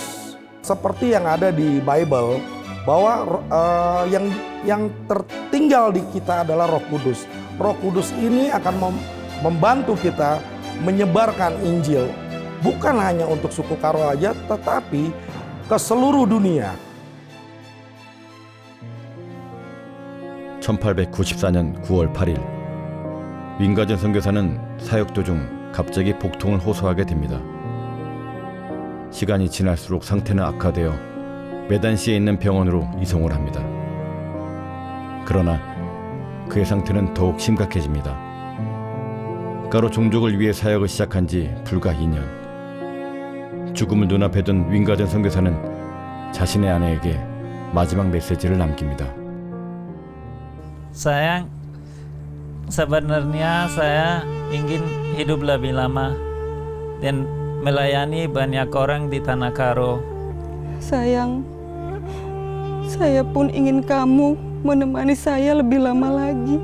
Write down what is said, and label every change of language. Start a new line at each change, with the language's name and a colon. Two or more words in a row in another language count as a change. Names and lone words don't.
Indonesian: Seperti yang ada di Bible, bahwa yang tertinggal di kita adalah Roh Kudus. Roh Kudus ini akan membantu kita menyebarkan Injil, bukan hanya untuk suku Karo aja, tetapi ke seluruh dunia.
Korean: 1894년 9월 8일 윙가든 선교사는 사역 도중 갑자기 복통을 호소하게 됩니다. 시간이 지날수록 상태는 악화되어 메단시에 있는 병원으로 이송을 합니다. 그러나 그의 상태는 더욱 심각해집니다. 까로 종족을 위해 사역을 시작한 지 불과 2년. 죽음을 눈앞에 둔 윙가든 선교사는 자신의 아내에게 마지막 메시지를 남깁니다.
Indonesian: Sayang, sebenarnya saya ingin hidup lebih lama dan melayani banyak orang di Tanah Karo. Sayang, saya pun ingin kamu menemani saya lebih lama lagi.